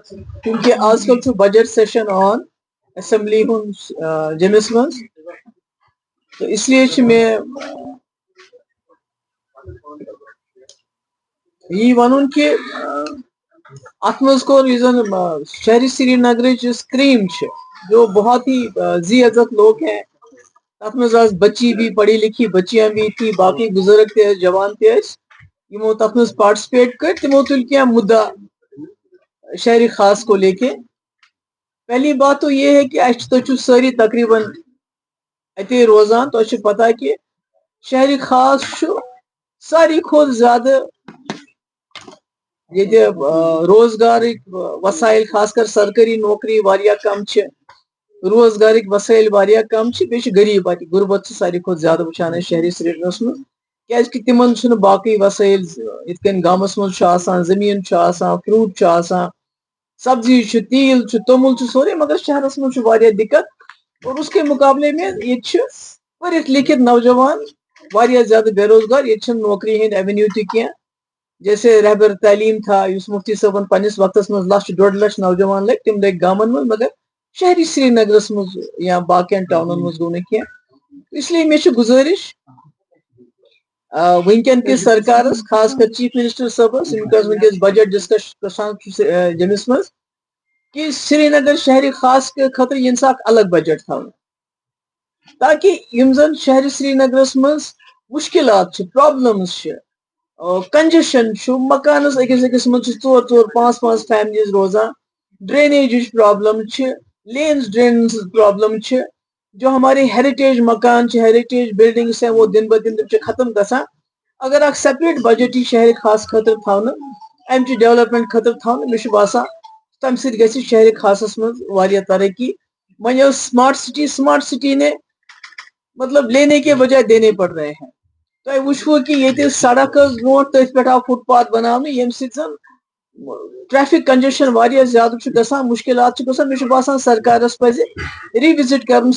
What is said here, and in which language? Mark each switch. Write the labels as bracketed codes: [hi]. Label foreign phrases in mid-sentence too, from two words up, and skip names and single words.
[ks] کیونکہ آج کل چھُ [en] budget session [ks] آن اسمبلی ہُنٛد جٔمِس منٛز [ur] تو اس لیے [ks] چھُ مےٚ یی وَنُن کہِ اتھ منٛز کوٚر یُس زن شہری سری نگرٕچ یُس کریم چھِ [ur] جو بہت ہی ذی عزت لوگ ہیں [ks] تتھ منٛز آسہٕ [ur] بچی بھی پڑھی لکھی بچیاں بھی تھی [ks] باقی بزرگ تہِ ٲسۍ جوان تہِ ٲسۍ یِمو تتھ منٛز پارٹسپیٹ کٔرۍ تِمو تُلۍ کینٛہہ مُدا شہری خاص [ur] کو لے کے پہلی بات تو یہ ہے کہ [ks] تُہۍ چھِو سٲری تقریباً اتے روزان تۄہہِ چھُ پتہ کہ شہری خاص چھُ ساروی کھۄتہٕ زیادٕ ییٚتہِ روزگارٕکۍ وسایل خاص کر سرکٲری نوکری واریاہ کم چھِ روزگارٕکۍ وسٲیل واریاہ کم چھِ بیٚیہِ چھِ غریٖب اَتہِ غُربت چھِ ساروی کھۄتہٕ زیادٕ وٕچھان أسۍ شہری سرینگرس منٛز کیازکہِ تِمن چھُنہٕ باقٕے وسٲیل یِتھ کٔنۍ گامس منٛز چھُ آسان زٔمیٖن چھُ آسان فروٗٹ چھُ آسان سبزی چھُ تیٖل چھُ توٚمُل چھُ سورُے مگر شہرس منٛز چھُ واریاہ دِقت [ur] اور اس کے مقابلے میں [ks] ییٚتہِ چھِ پٔرِتھ لیکھِتھ نوجوان واریاہ زیادٕ بے روزگار ییٚتہِ چھِنہٕ نوکری ہٕنٛدۍ ایوینیو تہِ کینٛہہ [ur] جیسے رہبر تعلیٖم تھا [ks] یُس مفتی صٲبن پننِس وقتس منٛز 1.5 لچھ نوجوان لٔگۍ تِم لٔگۍ گامن منٛز مگر شہری سری نگرس منٛز یا باقین ٹاونن منٛز گوٚو نہٕ کینٛہہ [ur] اس لیے [ks] مےٚ چھِ گُزٲرِش ونکیٚن کِس سرکارس خاص کر [en] chief minister [ks] صٲبس ییٚمِس ونکیٚس [en] budget discuss [ks] گژھان چھُ جٔمِس منٛز کہ سری نگر شہری خاص کے خٲطرٕ یِن سا اکھ الگ بجٹ تھاونہٕ تاکہ یِم زن شہری سری نگرس منٛز مُشکلات چھِ پرابلمز چھِ کنجشن چھُ مکانس أکِس أکِس منٛز چھِ 4-4 5-5 فیملیز روزان ڈرینیجٕچ پرابلم چھِ [en] lanes drains problem [ks] چھِ [ur] جو ہمارے ہیریٹیج مکان [ks] چھِ [ur] ہیریٹیج بلڈنگس ہیں وہ دن بہ دن [ks] چھِ ختم گژھان اگر اکھ سیپریٹ بجٹ یی شہری خاص خٲطرٕ تھاونہٕ امچہِ ڈیولپمنٹ خٲطرٕ تھاونہٕ مےٚ چھُ باسان تمہِ سۭتۍ گژھِ شہری خاصس منٛز واریاہ ترقی وۄنۍ ٲس [en] smart city [ur] نے مطلب لینے کے بجائے دینے پڑ رہے ہیں [ks] تۄہہِ وٕچھوٕ کہِ ییٚتہِ سڑک ٲس برونٛٹھ تٔتھۍ پٮ۪ٹھ آو فُٹ پاتھ بناونہٕ ییٚمہِ سۭتۍ زن [en] traffic congestion [ks] واریاہ زیادٕ چھُ گژھان مُشکلات چھِ گژھان مےٚ چھُ باسان سرکارس پزِ ریوزٹ کرُن